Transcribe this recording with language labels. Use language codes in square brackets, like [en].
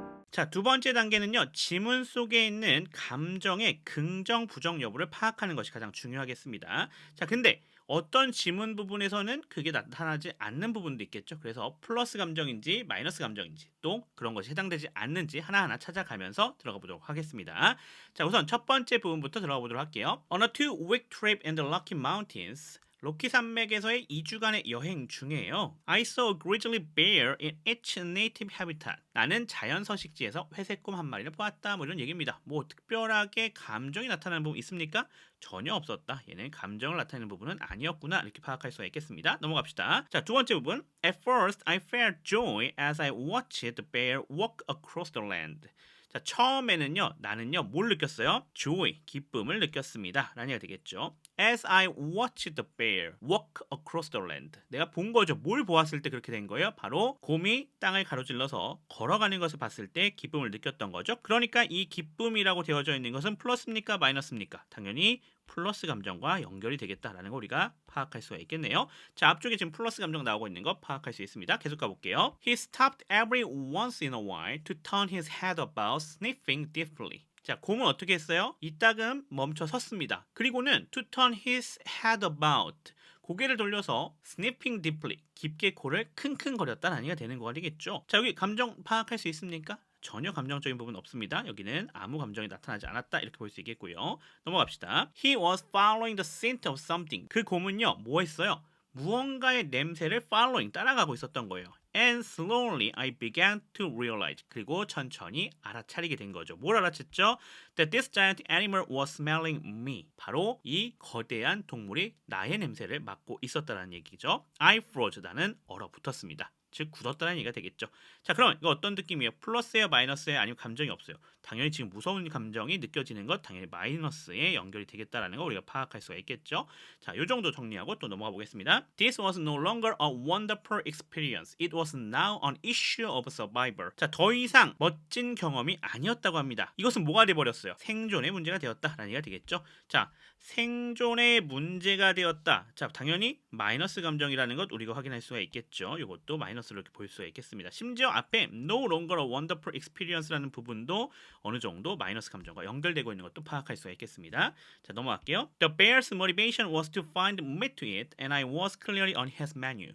[ko] 자, 두 번째 단계는요. 지문 속에 있는 감정의 긍정, 부정 여부를 파악하는 것이 가장 중요하겠습니다. 자, 근데 어떤 지문 부분에서는 그게 나타나지 않는 부분도 있겠죠. 그래서 플러스 감정인지 마이너스 감정인지 또 그런 것이 해당되지 않는지 하나하나 찾아가면서 들어가 보도록 하겠습니다. 자, 우선 첫 번째 부분부터 들어가 보도록 할게요. [en] On a 2-week trip in the Rocky Mountains, [ko] 로키 산맥에서의 2주간의 여행 중에요. [en] I saw a grizzly bear in its native habitat. [ko] 나는 자연 서식지에서 회색곰 한 마리를 보았다. 뭐 이런 얘기입니다. 뭐 특별하게 감정이 나타나는 부분 있습니까? 전혀 없었다. 얘는 감정을 나타내는 부분은 아니었구나. 이렇게 파악할 수가 있겠습니다. 넘어갑시다. 자, 두 번째 부분. [en] At first, I felt joy as I watched the bear walk across the land. [ko] 자, 처음에는요, 나는요, 뭘 느꼈어요? joy, 기쁨을 느꼈습니다. 라는 얘기가 되겠죠. [en] As I watched the bear walk across the land. [ko] 내가 본 거죠. 뭘 보았을 때 그렇게 된 거예요? 바로 곰이 땅을 가로질러서 걸어가는 것을 봤을 때 기쁨을 느꼈던 거죠. 그러니까 이 기쁨이라고 되어져 있는 것은 플러스입니까? 마이너스입니까? 당연히 플러스 감정과 연결이 되겠다라는 거 우리가 파악할 수가 있겠네요. 자, 앞쪽에 지금 플러스 감정 나오고 있는 거 파악할 수 있습니다. 계속 가볼게요. [en] He stopped every once in a while to turn his head about, sniffing deeply. [ko] 자, 곰은 어떻게 했어요? 이따금 멈춰 섰습니다. 그리고는 [en] to turn his head about. [ko] 고개를 돌려서 [en] sniffing deeply. [ko] 깊게 코를 킁킁거렸다는 의미가 되는 거가 되겠죠. 자, 여기 감정 파악할 수 있습니까? 전혀 감정적인 부분 없습니다. 여기는 아무 감정이 나타나지 않았다 이렇게 볼 수 있겠고요. 넘어갑시다. [en] He was following the scent of something. [ko] 그 곰은요, 뭐 했어요? 무언가의 냄새를 following, 따라가고 있었던 거예요. [en] And slowly I began to realize. [ko] 그리고 천천히 알아차리게 된 거죠. 뭘 알아챘죠? [en] That this giant animal was smelling me. [ko] 바로 이 거대한 동물이 나의 냄새를 맡고 있었다는 얘기죠. [en] I froze. [ko] 나는 얼어붙었습니다. 즉 굳었다는 얘기가 되겠죠. 자, 그럼 이거 어떤 느낌이에요? 플러스예요, 마이너스예요? 아니면 감정이 없어요? 당연히 지금 무서운 감정이 느껴지는 것 당연히 마이너스에 연결이 되겠다라는 거 우리가 파악할 수가 있겠죠. 자, 요 정도 정리하고 또 넘어가 보겠습니다. [en] This was no longer a wonderful experience. It was now an issue of survival. [ko] 자, 더 이상 멋진 경험이 아니었다고 합니다. 이것은 뭐가 돼버렸어요? 생존의 문제가 되었다라는 얘기가 되겠죠. 자, 생존의 문제가 되었다. 자, 당연히 마이너스 감정이라는 것 우리가 확인할 수가 있겠죠. 이것도 마이너스로 이렇게 볼 수가 있겠습니다. 심지어 앞에 [en] no longer a wonderful experience [ko] 라는 부분도 어느 정도 마이너스 감정과 연결되고 있는 것도 파악할 수가 있겠습니다. 자, 넘어갈게요. [en] The bear's motivation was to find meat to eat, and I was clearly on his menu.